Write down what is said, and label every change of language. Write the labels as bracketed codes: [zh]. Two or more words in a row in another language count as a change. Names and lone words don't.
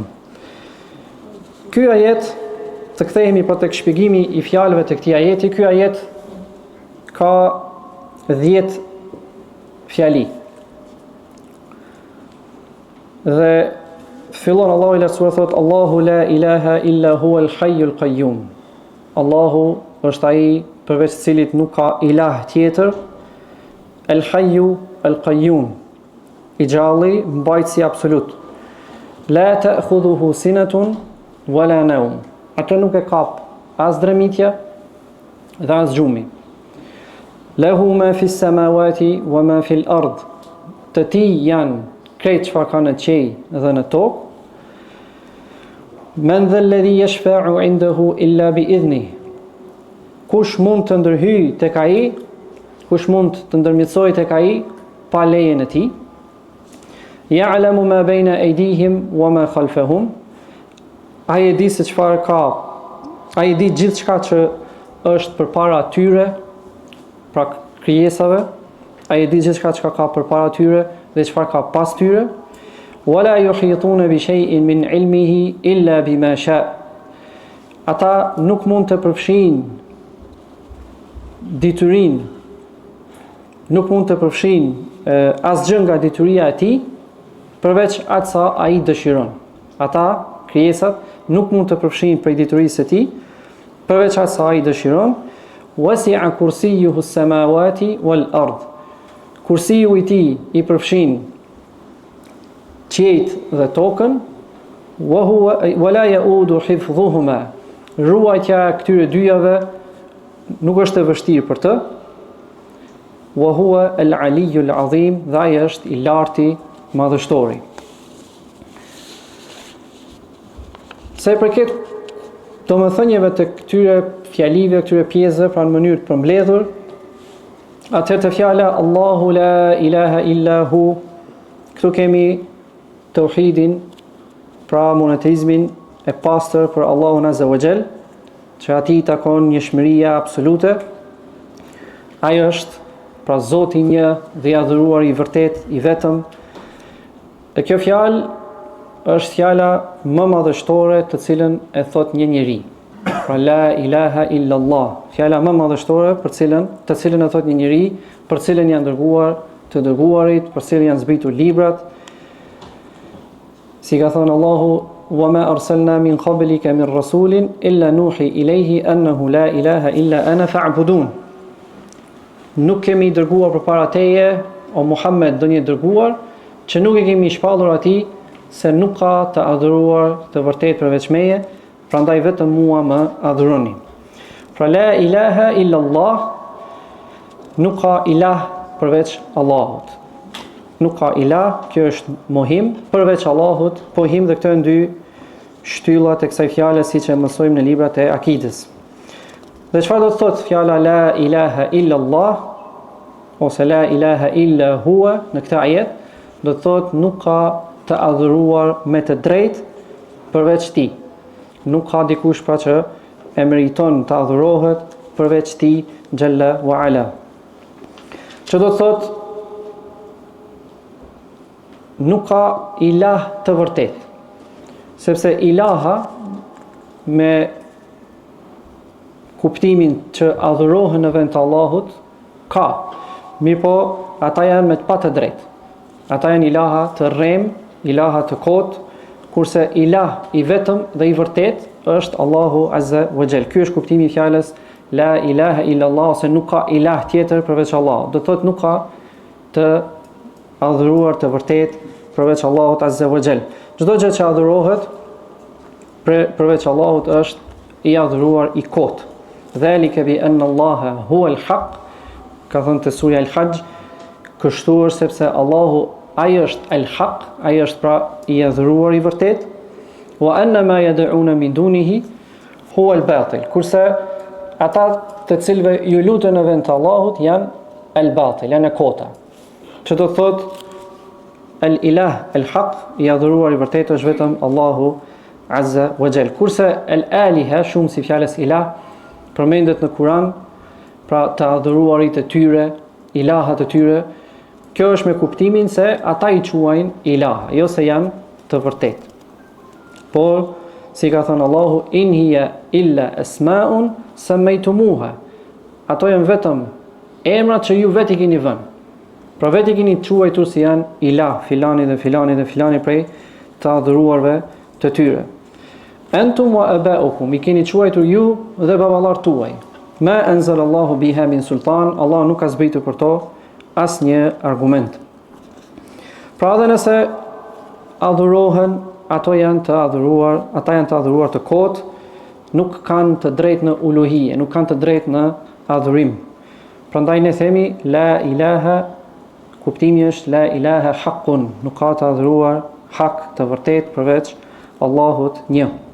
[sq] Ky ajet, të kthehemi pa tek shpjegimi i fjalëve të këtij ajeti, ky ajet ka 10 fjali. Dhe fillon Allahu i lartësuar thot Allahu [ar] لا إله إلا هو الحي القيوم. [sq] Allahu është ai përveç cilit nuk ka ilah tjetër, [ar] الحي القيوم, [sq] i gjalli, mbajtësi absolut. [ar] لا تأخذه سنة ولا نوم. [sq] Atë nuk e kap as dremitja dhe as gjumi. [ar] له ما في السماوات وما في الأرض. [sq] Të tij janë krejt çfarë ka në qiell dhe në tokë. [ar] من ذا الذي يشفع عنده إلا بإذن. [sq] Kush mund të ndërhyjë tek ai, kush mund të ndërmjetësojë tek ai pa lejen e tij. [ar] يعلم ما بين أيديهم وما خلفهم. [sq] ai e di se çfarë ka, ai e di gjithçka që është përpara tyre, pra krijesave, ai e di gjithçka që ka përpara tyre dhe çfarë ka pas tyre. [ar] ولا يحيطون بشيء من علمه إلا بما شاء. [sq] Ata nuk mund të përfshin diturin, nuk mund të përfshin asgjë nga dituria e tij përveç atë sa ai dëshiron. Ata, krijesat, nuk mund të përfshin prej diturisë së tij përveç atë sa ai dëshiron. [ar] وسع كرسيه السماوات والأرض. [sq] Kursiu i tij i përfshin qiejt dhe tokën, [ar] ولا يؤوده حفظهما. [sq] Ruajtja e këtyre dyjave nuk është e vështirë për të. [ar] وهو العلي العظيم, [sq] dhe ai është i larti, madhështori. Sa i përket domethënieve të këtyre fjalive, këtyre pjesëve, pra në mënyrë të përmbledhur, atëherë të fjala [ar] الله لا إله إلا هو, [sq] këtu kemi tauhidin, pra monoteizmin e pastër për Allahun [ar] عز وجل, [sq] që atij takon njëshmëria absolute. Ai është pra Zoti një dhe i adhuruar i vërtet, i vetëm. E kjo fjalë është fjala më madhështore të cilën e thot një njeri. [ar] Pra لا إله إلا الله, [sq] fjala më madhështore të cilën e thot një njeri, për cilën janë dërguar të dërguarit, për cilën janë zbritur librat. Si ka thënë Allahu: [ar] "وما أرسلنا من قبلك من رسول إلا نوحي إليه أنه لا إله إلا أنا فاعبدون." [sq] Nuk kemi dërguar përpara teje, o Muhammed, ndonjë dërguar, që nuk e kemi shpallur atij se nuk ka të adhuruar të vërtet përveç meje, prandaj vetëm mua më adhuroni. [ar] Pra لا إله إلا الله, [sq] nuk ka ilah përveç Allahut. Nuk ka ilah, kjo është mohim, përveç Allahut, pohim dhe këto dy shtyllat e kësaj fjale siç e mësojmë në librat e akidës. Dhe çfarë do të thotë fjala [ar] لا إله إلا الله [sq] ose [ar] لا إله إلا هو [sq] në këtë ajet? Do të thotë nuk ka të adhuruar me të drejtë përveç tij. Nuk ka dikush pra që e meriton të adhurohet përveç tij [ar] جل وعلا. [sq] Që do të thotë nuk ka ilah të vërtet, sepse ilaha me kuptimin që adhurohen në vend të Allahut ka, mirë po ata janë me të pa të drejtë. Ata janë ilaha të rrem, ilaha të kot, kurse ilah i vetëm dhe i vërtet është Allahu [ar] عز وجل. [sq] Ky është kuptimi i fjalës [ar] لا إله إلا الله, [sq] ose nuk ka ilah tjetër përveç Allahut. Do thotë nuk ka të adhuruar të vërtet përveç Allahut [ar] عز وجل. [sq] Çdo gjë që adhurohet përveç Allahut është i adhuruar i kot. [ar] ذلك بأن الله هو الحق, [sq] ka thënë te surja Al-Hajj, kështu është sepse Allahu ai është al-haq, ai është pra i adhuruar i vërtet, [ar] وأن ما يدعون من دونه هو الباطل, [sq] kurse ata të cilëve ju lutën në vend të Allahut janë al-batil, janë kota. Që do thotë [ar] الإله الحق, [sq] i adhuruar i vërtet është vetëm Allahu [ar] عز وجل. [sq] Kurse al-aliha, shumë si fjalës ilah, përmendet në Kur'an, pra të adhuruarit e tyre, ilahat e tyre. Kjo është me kuptimin se ata i quajnë ilaha, jo se janë të vërtet. Por, si ka thënë Allahu, [ar] إن هي إلا أسماء سميتموها. [sq] Ato janë vetëm emrat që ju vetë i keni vënë. Pra vetë i keni quajtur si janë ilah, filani dhe filani dhe filani prej të adhuruarve të tyre. [ar] أنتم وآباؤكم, [sq] i keni quajtur ju dhe baballarët tuaj. [ar] ما أنزل الله بها من سلطان, [sq] Allah nuk ka zbritur për to asnjë argument. Pra edhe nëse adhurohen, ata janë të adhuruar të kot, nuk kanë të drejtë në uluhije, nuk kanë të drejtë në adhurim. Prandaj ne themi [ar] لا إله, [sq] kuptimi është [ar] لا إله حق, [sq] nuk ka të adhuruar hak të vërtet përveç Allahut një.